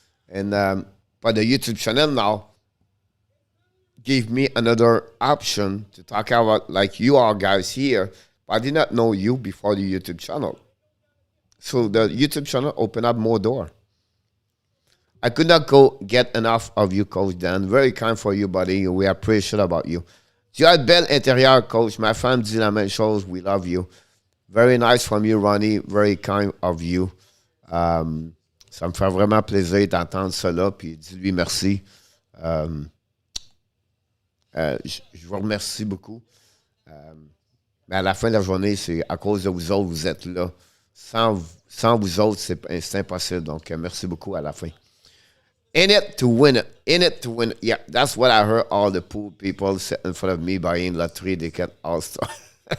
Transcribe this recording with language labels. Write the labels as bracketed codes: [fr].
[en] And but the YouTube channel now gave me another option to talk about, like you are guys here. But I did not know you before the YouTube channel. So the YouTube channel opened up more doors. I could not go get enough of you, Coach Dan. Very kind for you, buddy. We appreciate about you. [fr] Tu as de belle intérieur, Coach. Ma femme dit la même chose. [en] We love you. Very nice from you, Ronnie. Very kind of you. [fr] Ça me fait vraiment plaisir d'entendre cela. Puis dis-lui merci. Je vous remercie beaucoup. Mais à la fin de la journée, c'est à cause de vous autres, vous êtes là. Sans vous autres, c'est impossible. Donc, merci beaucoup à la fin. [en] In it to win it. In it to win it. Yeah, that's what I heard all the poor people sitting in front of me buying lottery. They get all stuff.